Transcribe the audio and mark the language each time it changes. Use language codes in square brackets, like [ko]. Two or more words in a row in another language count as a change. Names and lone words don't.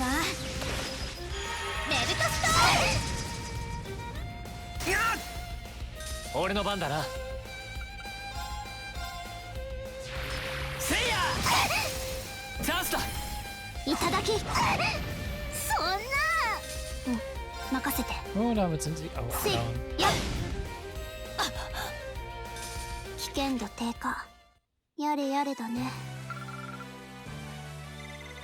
[ja] メルトストーン。やっ。俺の番だな。せいや。チャンスだ。いただき。そんな。うん、任せて。 [de] Oh, damit sind sie auch down. [ja] やっ。危険度低下。やれやれだね。